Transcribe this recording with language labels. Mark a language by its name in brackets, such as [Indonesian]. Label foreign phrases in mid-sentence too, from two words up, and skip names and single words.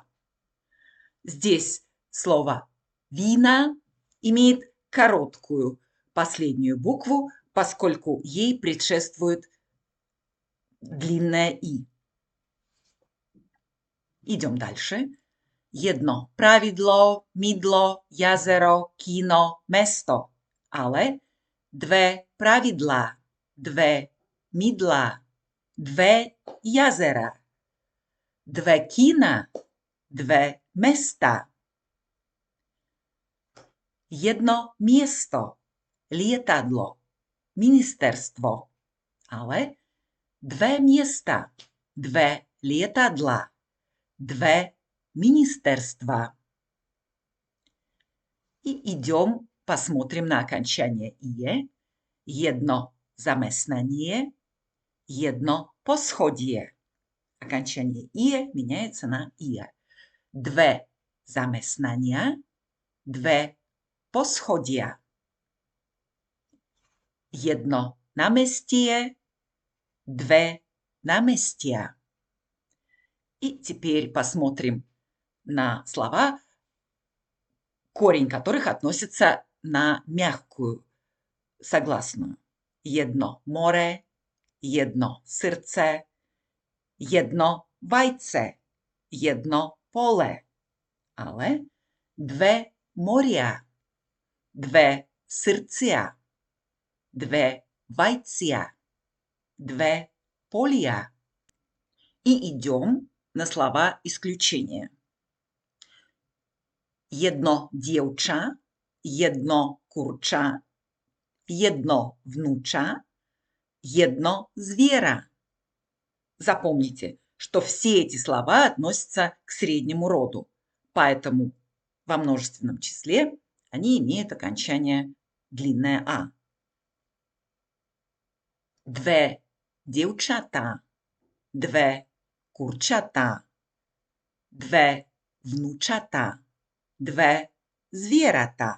[Russian] Здесь слово «вина» имеет короткую последнюю букву, поскольку ей предшествует длинное «и». Идем дальше. [Slovak] 1 pravidlo, mydlo, jazero, kino, mesto. Ale 2 pravidlá, 2 mydlá, 2 jazera, 2 kina, 2 mesta. 1 miesto, lietadlo, ministerstvo. Ale 2 miesta, 2 lietadla, 2 ministerstva. [Russian] И идем, посмотрим на окончание «ие». [Slovak] 1 zamestnanie, 1 poschodie. [Russian] Окончание «ие» меняется на «ия». [Slovak] 2 zamestnania, 2 poschodia. 1 námestie, 2 námestia. [Russian] И теперь посмотрим на слова, корень которых относится на мягкую согласную. [Slovak] 1 more, 1 srdce, 1 vajce, 1 pole. Ale 2 moria, 2 srdcia, 2 vajcia, dve polia. [Russian] И идем на слова исключения. [Slovak] Jedno dievča, jedno kurča, jedno внуча, jedno зверя. [Russian] Запомните, что все эти слова относятся к среднему роду, поэтому во множественном числе они имеют окончание длинное «а». [Slovak] Dve dievčatá, dve kurčatá, dve vnúčatá, dve zvieratá.